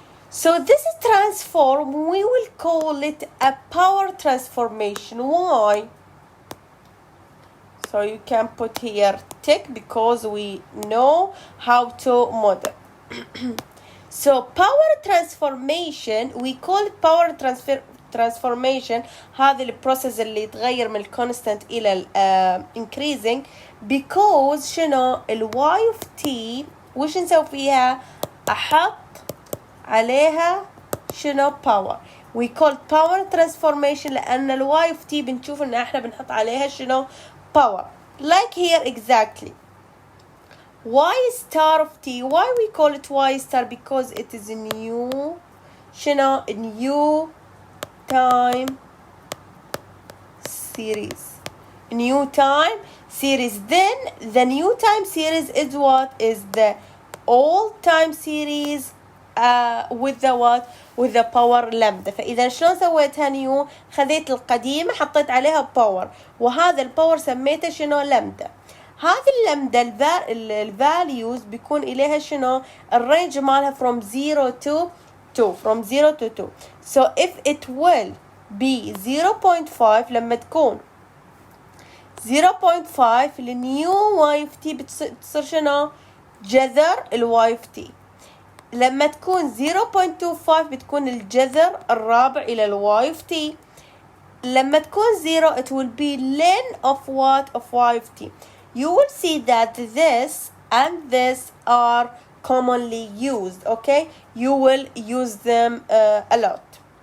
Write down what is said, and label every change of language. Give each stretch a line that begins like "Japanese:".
English: So this transform, we will call it a power transformation. Why? So you can put here tick, because we know how to model. So power transformation, we call it power
Arabic: transformation هذه البروسيس اللي يتغير من الكونستانت إلى increasing because شنو y of t وش نسوي فيها؟ أحط عليها شنو power.
English: we call power transformation
Arabic: لأن ال y of t بنشوف إن إحنا بنحط عليها شنو power.
English: like here exactly. y star of t, why we call it y star? because it is a new شنو new time series. new time series. then the new time series is what? is the old time series with the what? with the power lambda.
Arabic: فإذا شلون سويتها نيو؟ خذيت القديمة حطيت عليها باور وهذا الباور سميته شنو؟ لامدا. هذه اللامدا الفاليوز بيكون إليها شنو؟ الرينج مالها
English: from 0 to 2
Arabic: from 0 to 2.
English: so if it will be 0.5
Arabic: لما تكون 0.5 النيو واي اوف تي بتصير شنو؟ جذر الواي اوف تي. لما تكون 0.25 بتكون الجذر الرابع إلى الواي اوف تي. لما تكون 0
English: it will be ln of what? of y of t. you will see that this and this are commonly used. okay, you will use them a lot.